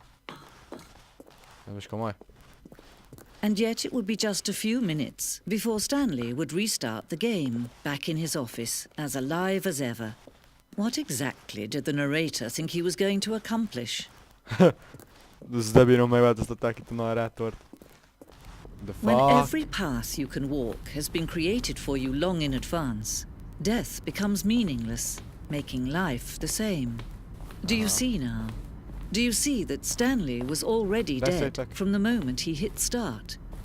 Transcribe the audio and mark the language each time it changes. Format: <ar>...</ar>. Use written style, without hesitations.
<hu>Ez most komoly.</hu> <en>And yet it would be just a few minutes before Stanley would restart the game, back in his office, as alive as ever. What exactly did the narrator think he was going to accomplish?</en> <hu>megváltoztatták itt a narrátort.</hu> <en>The fuck? When every path you can walk has been created for you long in advance, death becomes meaningless, making life the same. Do you see now? Do you see that Stanley was already dead from the moment he hit start?</en>